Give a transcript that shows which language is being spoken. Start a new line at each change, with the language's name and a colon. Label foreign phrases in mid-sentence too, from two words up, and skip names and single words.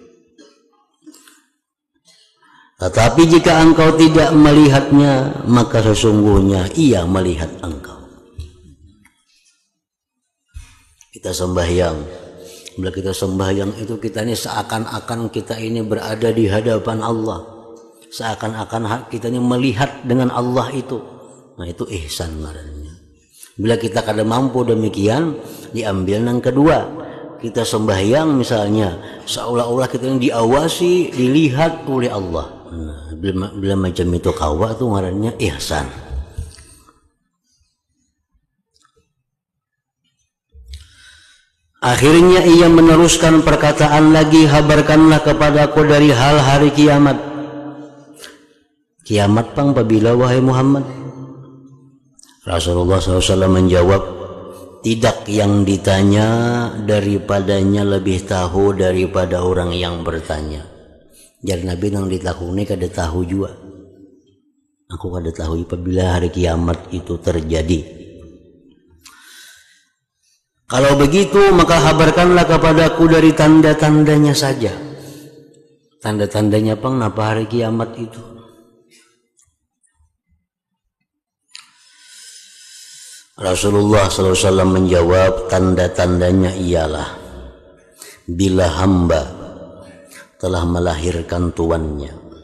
Indonesian: Tetapi jika engkau tidak melihatnya, maka sesungguhnya ia melihat engkau. Kita sembahyang, Bila kita sembahyang itu kita ini seakan-akan kita ini berada di hadapan Allah, seakan-akan kita ini melihat dengan Allah itu.
Banjar: Nah itu ihsan ngarannya. Bila kita kada mampu demikian, diambil yang kedua.
Indonesian: Kita sembahyang misalnya seolah-olah kita ini diawasi, dilihat oleh Allah.
Banjar: Nah, bila macam itu kawa itu ngarannya ihsan.
Indonesian: Akhirnya ia meneruskan perkataan lagi, habarkanlah kepadaku dari hal hari kiamat.
Banjar: Kiamat pang apabila wahai Muhammad?
Indonesian: Rasulullah SAW menjawab, tidak yang ditanya daripadanya lebih tahu daripada orang yang bertanya.
Banjar: Jadi Nabi nang ditakuni kada tahu juga. Aku kada tahu apabila hari kiamat itu terjadi.
Indonesian: Kalau begitu maka habarkanlah kepadaku dari tanda-tandanya saja.
Banjar: Tanda-tandanya pang napa hari kiamat itu?
Indonesian: Rasulullah SAW menjawab, tanda-tandanya ialah bila hamba telah melahirkan tuannya.